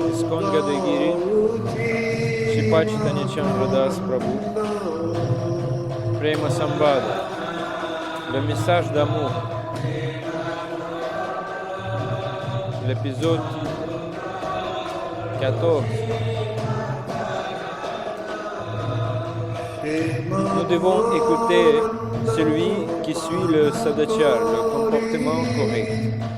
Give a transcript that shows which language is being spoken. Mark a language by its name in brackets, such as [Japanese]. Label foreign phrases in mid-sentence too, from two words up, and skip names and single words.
[French] Ikon Gadagiri, Shri Chaitanya Chandra Das Prabhu, Prema Sambada, le message d'amour, l'épisode 14. Nous devons écouter celui qui suit le sadachar, le comportement correct.